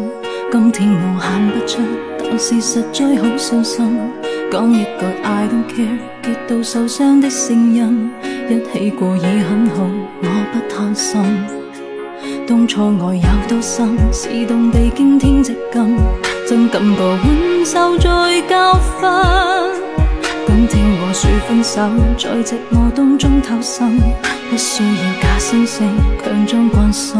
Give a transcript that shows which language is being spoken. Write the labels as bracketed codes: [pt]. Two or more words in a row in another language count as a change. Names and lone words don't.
[yue] 今天我喊不出，但是實在好傷心。講一句 [en] I don't care， [yue] 極度受傷的聲音，一起過已很好，我不貪心。當初愛有多深，是動地驚天直今，真感覺換受再教訓。今天和誰分手，在寂寞當中偷生，不需要假惺惺強裝關心。